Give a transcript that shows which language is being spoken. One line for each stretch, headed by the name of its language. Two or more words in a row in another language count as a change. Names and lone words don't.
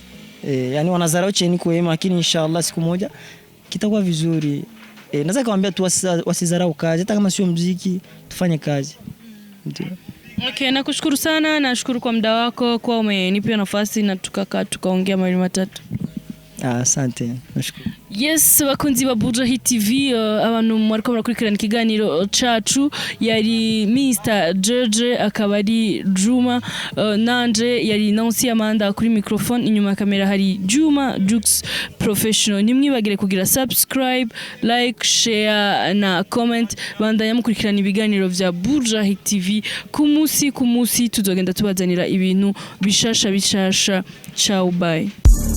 Swahili: Yani wanazarau cheni kwa yema, lakini inshallah siku moja kitakuwa vizuri. Naweza kumwambia tu wasizarau kazi, hata kama sio muziki tufanye kazi. Ndio. Okay, nakushukuru sana, nashukuru kwa muda wako, kwa umenipa nafasi na tukaongea mawili matatu. Asante, nashukuru.
Rundi: Yes, bakunzi ba Bujahit TV, abantu mwariko murakurikirana ikiganiro cacu, yari Mr Nije akaba ari Juma, nanje yari Nancy Amanda kuri microphone, inyuma ya kamera hari Juma Jux Professional. Nimwibagire kugira subscribe,
English: like, share
Rundi: na comment, bandanya mukurikirana ibiganiro vya Bujahit TV ku munsi tuzogenda tubazanira ibintu bishasha.
English: Ciao, bye.